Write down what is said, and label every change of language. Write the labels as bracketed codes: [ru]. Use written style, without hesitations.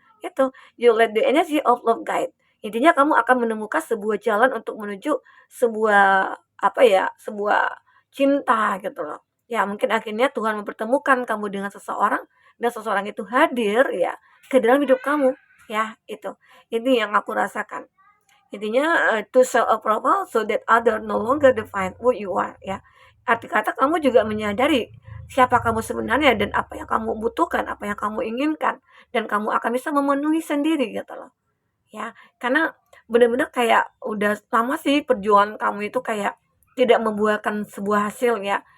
[id] Itu [en] you let the energy of love guide. [id] Intinya kamu akan menemukan sebuah jalan untuk menuju sebuah apa ya, sebuah cinta gitu loh. Ya, mungkin akhirnya Tuhan mempertemukan kamu dengan seseorang dan seseorang itu hadir ya ke dalam hidup kamu ya, itu. Ini yang aku rasakan. Intinya [en] to self approval so that other no longer define who you are ya. [id] Arti kata kamu juga menyadari siapa kamu sebenarnya dan apa yang kamu butuhkan, apa yang kamu inginkan dan kamu akan bisa memenuhi sendiri gitu loh. Ya, karena benar-benar kayak udah lama sih perjuangan kamu itu kayak tidak membuahkan sebuah hasil ya.